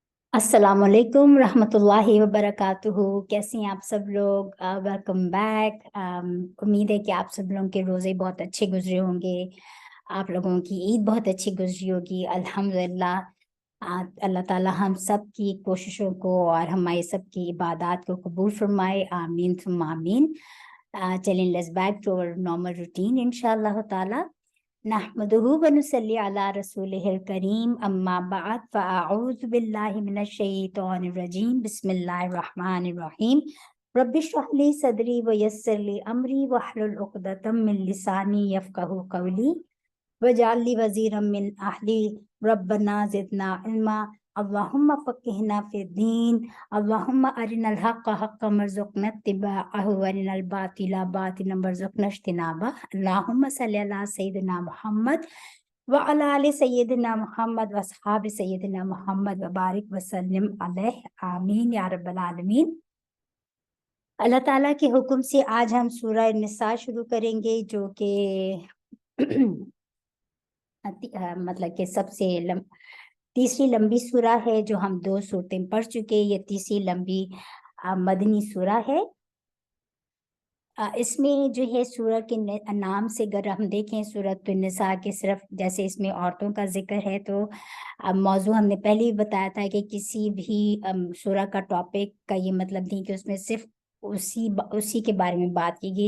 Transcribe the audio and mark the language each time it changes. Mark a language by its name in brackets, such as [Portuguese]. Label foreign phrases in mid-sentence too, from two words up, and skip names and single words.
[Arabic] السلام عليكم رحمة الله وبركاته. [Hindi] कैसे हैं आप सब लोग? [English] welcome back. [Hindi] उम्मीद है कि आप सब लोगों के रोज़े बहुत अच्छे गुजरे होंगे। आप लोगों की ईद बहुत अच्छी गुजरी होगी अल्हम्दुलिल्लाह। अल्लाह ताला हम सब की कोशिशों को और हमारी सब की इबादत को कबूल फरमाए, [Arabic] آمين ثم آمين. [English] चलें, let's back to our normal routine [Arabic] إن شاء الله تعالى. نحمده ونصلي على رسوله الكريم، أما بعد، فأعوذ بالله من الشيطان الرجيم، بسم الله الرحمن الرحيم. رب اشرح لي صدري ويسر لي أمري واحلل عقدة من لساني يفقهوا قولي واجعل لي وزيرا من أهلي ربنا زدنا علما. اللهم فقهنا في الدين. اللهم أرنا الحق حقا وارزقنا اتباعه وأرنا الباطل باطلا وارزقنا اجتنابه. اللهم صل على سيدنا محمد وعلى آل سيدنا محمد وأصحاب سيدنا محمد وبارك وسلم عليه، آمين يا رب العالمين. [Hindi] अल्लाह ताला के हुक्म से आज हम सूरह निसा शुरू करेंगे, जो कि मतलब कि तीसरी लंबी सूरा है। जो हम 2 सूरतें पढ़ चुके, ये तीसरी लंबी मदनी सूरा है। इसमें जो है सूरत के नाम से अगर हम देखें, सूरत निसा के सिर्फ जैसे इसमें औरतों का जिक्र है, तो मौजू हमने पहले ही बताया था कि किसी भी सूरा का टॉपिक का ये मतलब नहीं कि उसमें सिर्फ उसी के बारे में बात की गई।